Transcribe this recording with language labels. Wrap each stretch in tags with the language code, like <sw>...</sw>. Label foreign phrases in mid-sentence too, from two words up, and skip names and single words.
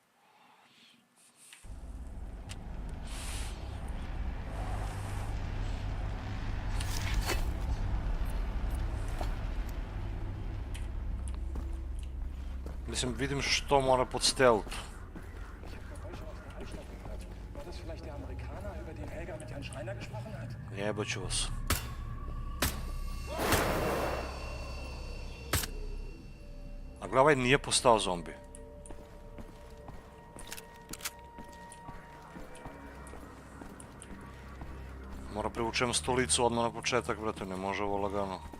<sr>Mislim, vidim što mora pod stealth.</sr> <de>War das vielleicht der Amerikaner, über den Helga mit Herrn Schreiner gesprochen hat?</de> <sr>Jebot ću vas. A gle, ovaj nije postao zombi. Mora privučem stolicu odmah na početak, brate, ne može ovo lagano.</sr>